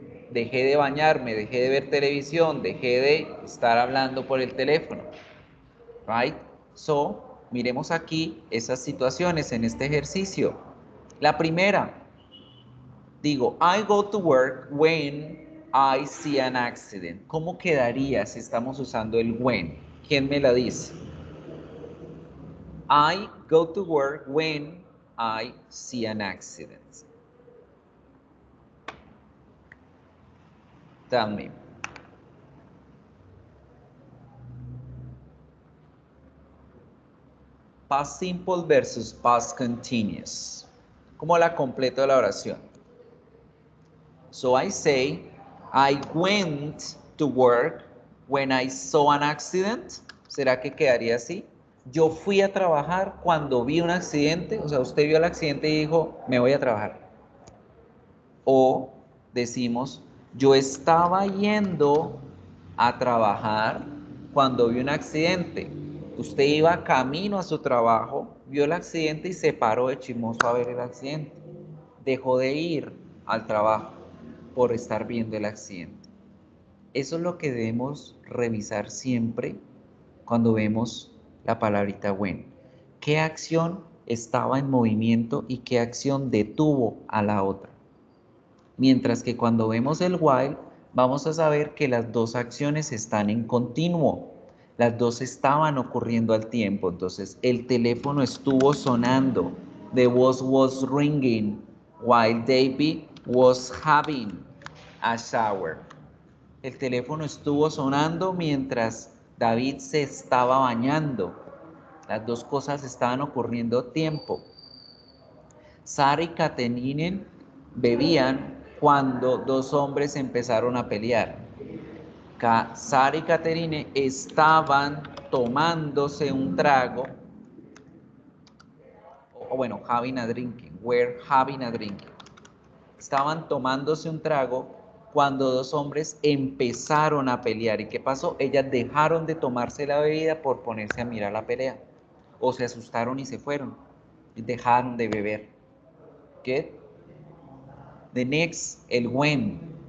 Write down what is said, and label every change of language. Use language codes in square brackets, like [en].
[es] Dejé de bañarme, dejé de ver televisión, dejé de estar hablando por el teléfono. [en] Right? [es] So, miremos aquí esas situaciones en este ejercicio. La primera, digo, [en] I go to work when I see an accident. [es] ¿Cómo quedaría si estamos usando el when? ¿Quién me la dice? [en] I go to work when I see an accident. Tell me. Past simple versus past continuous. [es] ¿Cómo la completo la oración? [en] So I say, I went to work when I saw an accident. [es] ¿Será que quedaría así? Yo fui a trabajar cuando vi un accidente. O sea, usted vio el accidente y dijo, me voy a trabajar. O decimos, yo estaba yendo a trabajar cuando vi un accidente. Usted iba camino a su trabajo, vio el accidente y se paró de chismoso a ver el accidente. Dejó de ir al trabajo por estar viendo el accidente. Eso es lo que debemos revisar siempre cuando vemos la palabrita when. ¿Qué acción estaba en movimiento y qué acción detuvo a la otra? Mientras que cuando vemos el while, vamos a saber que las dos acciones están en continuo. Las dos estaban ocurriendo al tiempo. Entonces, el teléfono estuvo sonando. [en] The was ringing while David was having a shower. [es] El teléfono estuvo sonando mientras David se estaba bañando. Las dos cosas estaban ocurriendo a tiempo. Sara y Caterine bebían cuando dos hombres empezaron a pelear. Sara y Caterine estaban tomándose un trago, o bueno, [en] having a drinking, were having a drinking. [es] Estaban tomándose un trago cuando dos hombres empezaron a pelear. ¿Y qué pasó? Ellas dejaron de tomarse la bebida por ponerse a mirar la pelea. O se asustaron y se fueron. Y dejaron de beber. ¿Qué? [en] The next, [es] el when.